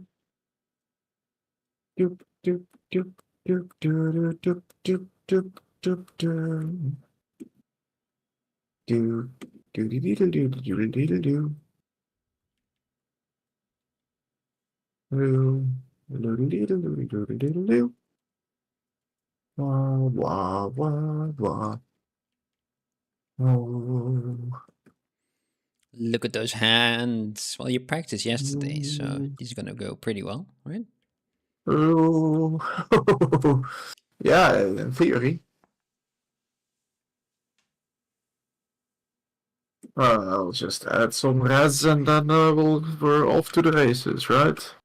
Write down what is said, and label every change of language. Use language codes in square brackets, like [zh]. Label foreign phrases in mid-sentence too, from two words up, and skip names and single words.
[en] Doop, doop, doop, doop, doop, doop, doop, doop, doop, doop. Do, do, do, do, do, do, do, do, do, do. Do, do, do, do, do, do, do, do, do, do. Wah, wah, wah, wah. Oh. Look at those hands. Well, you practiced yesterday, so these are gonna go pretty well, right? Oh. Yeah, in theory. I'll just add some res and then we're off to the races, right?